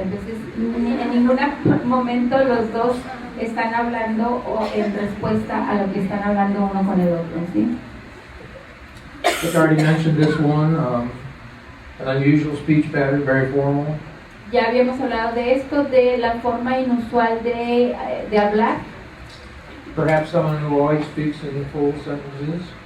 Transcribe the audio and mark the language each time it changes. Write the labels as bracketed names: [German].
[Spanish] Entonces, en ningún momento los dos están hablando o en respuesta a lo que están hablando uno con el otro, ¿sí? [English] I already mentioned this one, an unusual speech pattern, very formal. [Spanish] Ya habíamos hablado de esto, de la forma inusual de hablar. [English] Perhaps someone who always speaks in full sentences.